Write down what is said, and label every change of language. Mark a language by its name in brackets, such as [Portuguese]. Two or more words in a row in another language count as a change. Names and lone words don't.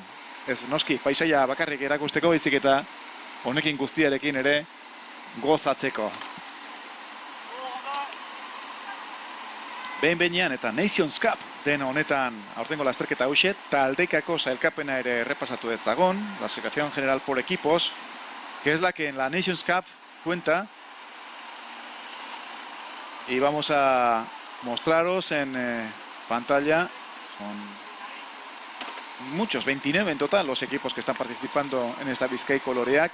[Basque] Ez noski, paisaia bakarrik erakusteko baizik eta honekin guztiarekin ere gozatzeko. Behin-behinean eta Nations Cup den honetan aurtengo lasterketa hauxe, taldekako sailkapena ere repasatu dezagon, [Spanish] la Asociación General por Equipos, que es la que en la Nations Cup cuenta, y vamos a mostraros en pantalla, son muchos, 29 en total los equipos que están participando en esta Bizkaiko Loreak.